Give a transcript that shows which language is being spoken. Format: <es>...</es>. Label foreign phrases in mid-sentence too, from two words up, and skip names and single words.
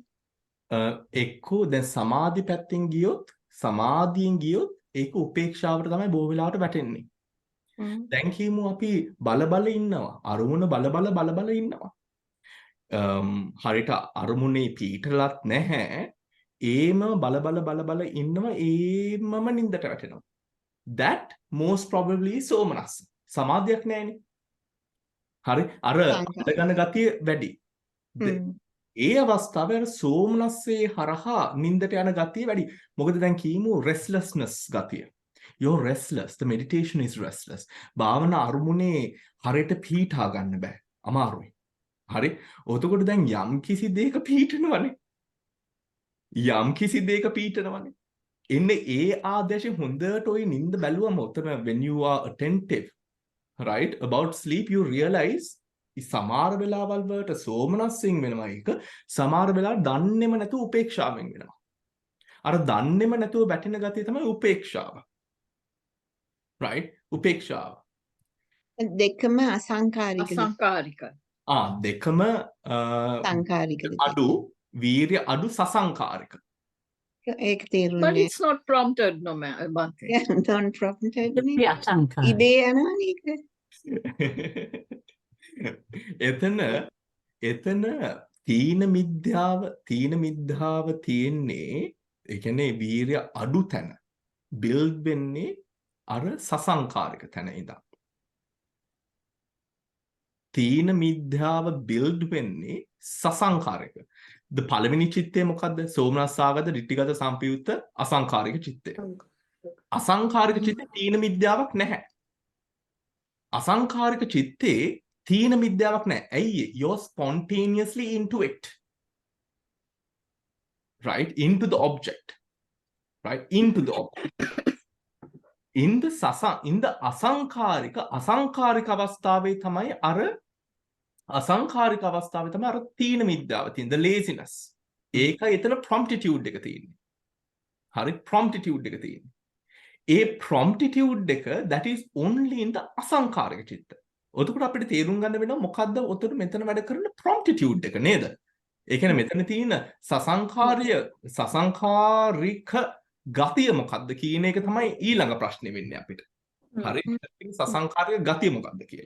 <si>එක්කෝ දැන් සමාධි පැත්තෙන් ගියොත් සමාධියෙන් ගියොත් ඒක උපේක්ෂාවට තමයි බොහෝ වෙලාවට වැටෙන්නේ. දැන් කියමු අපි බල ඉන්නවා. අරමුණ බල ඉන්නවා. හරියට අරමුණේ පීඨලත් නැහැ. ඒම බල ඉන්නවා ඒමම නින්දට වැටෙනවා.</si> <en>That most probably</en> <si>සෝමනස්ස. සමාධියක් නැහැනේ. හරි අර ගන්න ගතිය වැඩි. ඒ අවස්ථාවේ සෝමනස්සේ හරහා නින්දට යන ගතිය වැඩි. මොකද දැන් කියමු restlessness ගතිය.</si> <en>You're restless. The meditation is restless.</en> <si>භාවනා අරමුණේ හරියට පීඨා ගන්න බෑ. අමාරුයි. හරි. ඔතකොට දැන් යම් කිසි දෙයක පීඨනවනේ. එන්නේ ඒ ආදේශයෙන් හොඳට ඔය නිින්ද බැලුවම උතන</si> <en>when you are attentive, right, about sleep, you realize</en> <si>සමහර වෙලාවල් වලට සෝමනස්සින් වෙනවා එක, සමහර වෙලාවට දන්නේම නැතුව උපේක්ෂාවෙන් වෙනවා. අර දන්නේම නැතුව වැටෙන ගතිය තමයි උපේක්ෂාව. right, උපේක්ෂාව. දෙකම අසංකාරිකද? Asankarika. දෙකම සංකාරිකද? අඩු, වීර්ය අඩු, සසංකාරික. ඒක</si> <en>But</en> <si>තේරුන්නේ</si> <en>it's not prompted, no, Bhante. don't prompted නේ.</en> <si>Asankarika. ඉබේ යනවනේ ඒක. එතන තීන මිද්‍යාව තියෙන්නේ, ඒ කියන්නේ වීර්ය අඩු තැන බිල්ඩ් වෙන්නේ අර සසංකාරික තැන ඉඳන්. තීන මිද්‍යාව බිල්ඩ් වෙන්නේ සසංකාරික. පළවෙනි චිත්තය මොකද්ද? සෝමනස්සාගත, ditthිගත, සම්පයුත්ත, අසංකාරික චිත්තය. අසංකාරික චිත්තේ තීන මිද්‍යාවක් නැහැ. අසංකාරික චිත්තේ තීන මිද්‍යාවක් නැහැ. ඇයි?</si> <en>You're spontaneously into it. Right? Into the object. Right? Into the object. In the</en> <si>අසංකාරික අවස්ථාවේ තමයි අර අසංකාරික අවස්ථාවේ තමයි අර තීන මිද්‍යාව තියෙන,</si> <en>the laziness.</en> <si>ඒකයි එතන promptitude එක තියෙන්නේ. හරි, promptitude එක තියෙන්නේ.</si> <en>ඒ promptitude එක that is only in the</en> <si>අසංකාරික චිත්ත. ඔතකොට අපිට තේරුම් ගන්න වෙනවා මොකද්ද ඔතන මෙතන වැඩ කරන promptitude එක නේද? ඒ කියන්නේ මෙතන තියෙන සසංකාරික ගතිය මොකද්ද කියන එක තමයි ඊළඟ ප්‍රශ්නේ වෙන්නේ අපිට. හරි, සසංකාරික ගතිය මොකද්ද කියලා.</si>